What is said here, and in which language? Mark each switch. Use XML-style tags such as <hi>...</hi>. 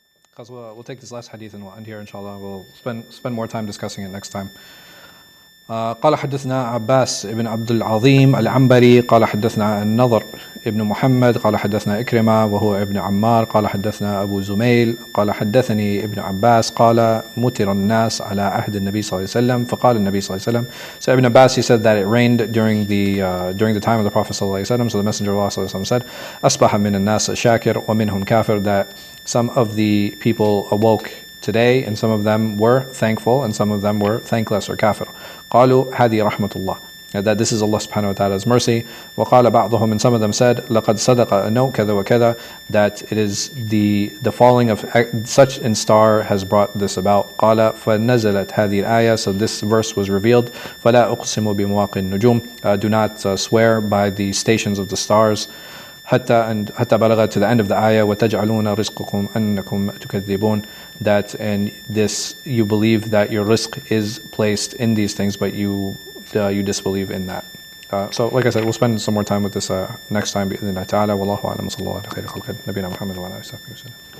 <en>Because we'll take this last hadith and we'll end here inshallah. We'll spend more time discussing it next time.</en> <ar>قال حدثنا عباس بن عبد العظيم العنبري قال حدثنا النضر ابن محمد قال حدثنا إكرمة وهو ابن عمار قال حدثنا أبو زميل قال حدثني ابن عباس قال مطر الناس على عهد النبي صلى الله عليه وسلم فقال النبي صلى الله عليه وسلم.</ar> <en>So Ibn Abbas, he said that it rained during the time of the Prophet صلى الله عليه وسلم. So the Messenger of Allah صلى الله عليه وسلم said</en> <ar>أصبح من الناس شاكر ومنهم كافر,</ar> <en>that some of the people awoke today and some of them were thankful and some of them were thankless or kafir.</en> <ar>قالوا هذه رحمة الله,</ar> <en>that this is Allah subhanahu wa ta'ala's mercy.</en> <ar>وقال بعضهم,</ar> <en>and some of them said</en> <ar>لقد صدق أنه كذا وكذا,</ar> <en>that it is the falling of such and star has brought this about.</en> <ar>قال فنزلت هذه الآية,</ar> <en>so this verse was revealed.</en> <ar>فلا أقسم بمواقع النجوم,</ar> <en>do not swear by the stations of the stars.</en> <ar>حتى بلغ,</ar> <en>to the end of the ayah.</en> <ar>وتجعلون رزقكم أنكم تكذبون,</ar> <en>that and this you believe that your rizq is placed in these things, but you disbelieve in that. So like I said, we'll spend some more time with this next time</en> <ar>بإذن الله تعالى. والله أعلم وصلى الله على خير خلق نبينا محمد وعلى آله وصحبه وسلم.</ar>